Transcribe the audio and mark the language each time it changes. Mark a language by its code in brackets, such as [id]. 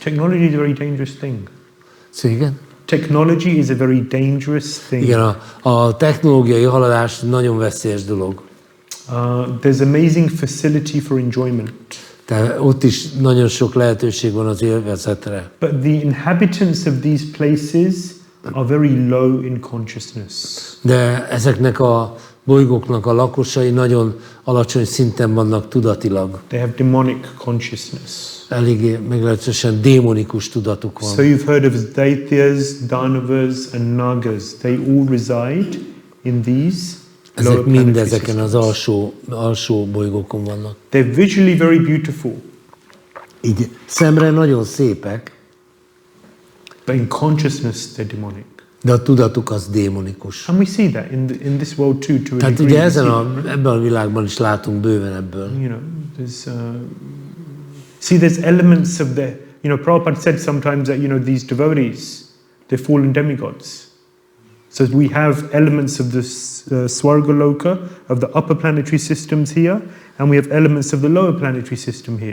[en] Technology is a very dangerous thing. [hu] Szóval igen? [en] Technology is a very dangerous thing. [hu] Igen, a technológiai haladás nagyon veszélyes dolog. [en] There's amazing facility for enjoyment. [hu] Tehát ott is nagyon sok lehetőség van az élvezetre. [en] But the inhabitants of these places are very low in consciousness. [hu] De ezeknek a bolygóknak a lakosai nagyon alacsony szinten vannak tudatilag. [en] They have demonic consciousness. [hu] Eléggé meglehetősen démonikus tudatuk van. [en] So you've heard of Daityas, Danavas and Nagas. They all reside in these lower [hu] Ezek mind [en] planetary [hu] ezeken az [en] systems. [hu] alsó bolygókon vannak. [en] They're visually very beautiful, [hu] Így szemre nagyon szépek, [en] but in consciousness they're demonic. [hu] de a tudatuk az démonikus. [en] And we see that in this world too, to a [hu] Tehát [en] degree. [hu] ugye ebben a világban is látunk bőven ebből. [en] You know, there's elements of the, Prabhupada said sometimes that, these devotees, they're fallen demigods. So we have elements of the Swargaloka, of the upper planetary systems here, and we have elements of the lower planetary system here.